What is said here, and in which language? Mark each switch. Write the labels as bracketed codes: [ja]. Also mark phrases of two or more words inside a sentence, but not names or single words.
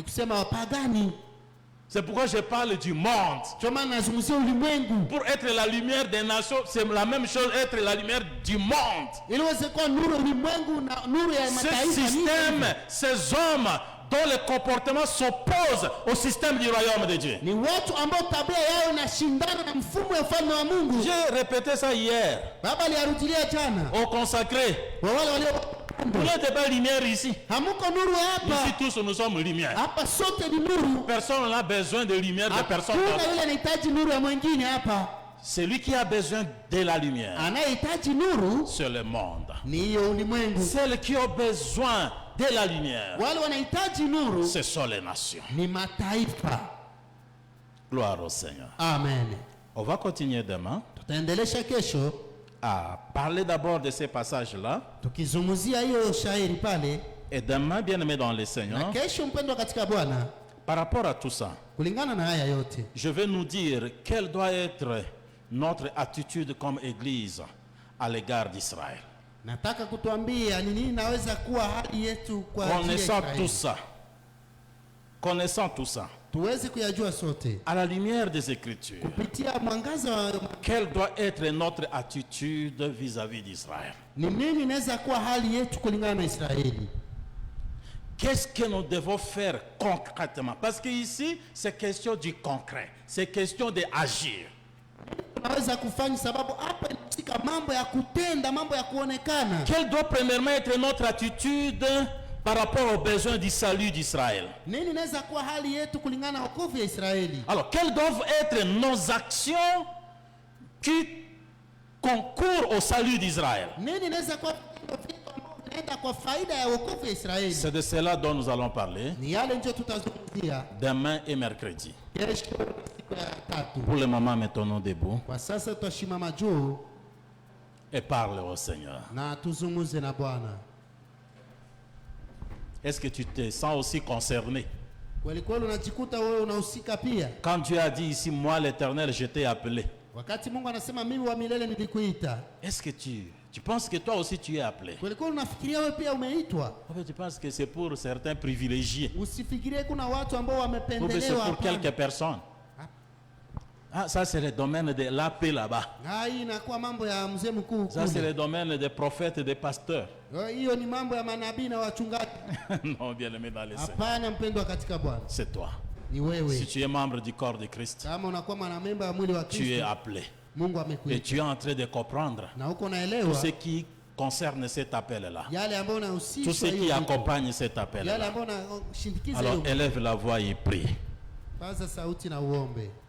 [fr] C'est pourquoi je parle du monde. Pour être la lumière des nations, c'est la même chose, être la lumière du monde. Ce système, ces hommes dont le comportement s'oppose au système du royaume de Dieu. [sw] Ni watu ambao tabia yao inashindana na mfumo wa ufalme wa Mungu. [fr] J'ai répété ça hier. [sw] Baba aliarudilia jana. [fr] Au consacré. [sw] Kwa wale walio [fr] Vous n'êtes pas lumière ici. [sw] Hamuko nuru hapa. [fr] Ici tous nous sommes lumière. [sw] Hapa sote ni nuru. [fr] Personne n'a besoin de lumière de personne d'autre. [sw] Hakuna yule anahitaji nuru ya mwingine hapa. [fr] Celui qui a besoin de la lumière, [sw] anayehitaji nuru [fr] c'est le monde. [sw] ni ulimwengu. [fr] Celles qui ont besoin de la lumière, [sw] wale wanahitaji nuru, [fr] ce sont les nations. [sw] ni mataifa. [fr] Gloire au Seigneur. Amen. On va continuer demain [sw] Tutaendelesha kesho [fr] à parler d'abord de ces passages-là. [sw] tukizungumzia hiyo shairi pale. [fr] Et demain, bien-aimés dans le [sw] Na [fr] Seigneur, [sw] kesho mpendwa katika Bwana, [fr] par rapport à tout ça, [sw] kulingana na haya yote, [fr] je vais nous dire quelle doit être notre attitude comme Église à l'égard d'Israël. [sw] nataka kutuambia ni nini naweza kuwa hali yetu kwa ajili ya [fr] Connaissant [sw] Israeli. [fr] tout ça, connaissant tout ça, [sw] tuweze kuyajua sote [fr] à la lumière des Écritures, [sw] kupitia mwangaza wa [fr] quelle doit être notre attitude vis-à-vis d'Israël? [sw] ni nini inaweza kuwa hali yetu kulingana na Israeli. [fr] Qu'est-ce que nous devons faire concrètement? Parce qu'ici, c'est question du concret, c'est question d'agir. [sw] Tunaweza kufanya sababu hapa inahusika mambo ya kutenda, mambo ya kuonekana. [fr] Quelle doit premièrement être notre attitude par rapport aux besoins du salut d'Israël? [sw] Nini inaweza kuwa hali yetu kulingana na wokovu ya Israeli? [fr] Alors, quelles doivent être nos actions qui concourent au salut d'Israël? [sw] Nini inaweza kuwa vitu ambavyo vinaenda kwa faida ya wokovu ya Israeli? [fr] C'est de cela dont nous allons parler [sw] Ni yale ndio tutazungumzia [fr] demain et mercredi. [sw] kesho siku ya tatu. [fr] Pour le moment, mettons-nous debout [sw] Kwa sasa tutashimama juu [fr] et parle au Seigneur. [sw] na tuzungumze na Bwana. [fr] Est-ce que tu te sens aussi concerné? [sw] Kweli kweli unajikuta wewe unahusika pia. [fr] Quand Dieu a dit ici, moi l'Éternel, je t'ai appelé. [sw] Wakati Mungu anasema mimi wa milele nilikuita. [fr] Est-ce que tu penses que toi aussi tu es appelé? [sw] Kweli kweli unafikiria wewe pia umeitwa? [fr] En fait, tu penses que c'est pour certains privilégiés [sw] Usifikirie kuna watu ambao [fr] ou bien c'est [sw] wamependelewa [fr] pour [sw] hapa. [fr] quelques personnes. Ah, ça c'est le domaine de l'AP là-bas. [sw] Hii inakuwa mambo ya mzee mkuu [fr] Ça c'est [sw] kule. [fr] le domaine des prophètes et des pasteurs. [sw] Hiyo ni mambo ya manabii na wachungaji. [fr] Non, bien aimé dans les Seigneur. [sw] Hapana mpendwa katika Bwana. [fr] C'est toi. [sw] Ni [fr] Si [sw] wewe. [fr] tu es membre du corps de Christ, [sw] Kama unakuwa mwanamemba wa mwili wa [fr] tu es [sw] Kristo, [fr] appelé. [sw] Mungu [fr] Et [sw] amekuita. [fr] tu es en train de comprendre [sw] Na huko [fr] tout [sw] unaelewa [fr] ce qui concerne cet appel-là. [sw] yale ambayo [fr] Tout [sw] unahusishwa [fr] ce qui [sw] hiyo vitu. [fr] accompagne cet [sw] Yale [fr] appel-là. [sw] ambayo unashindikiza [fr] Alors [sw] hiyo. [fr] élève la voix et prie. [sw] Paza sauti na uombe.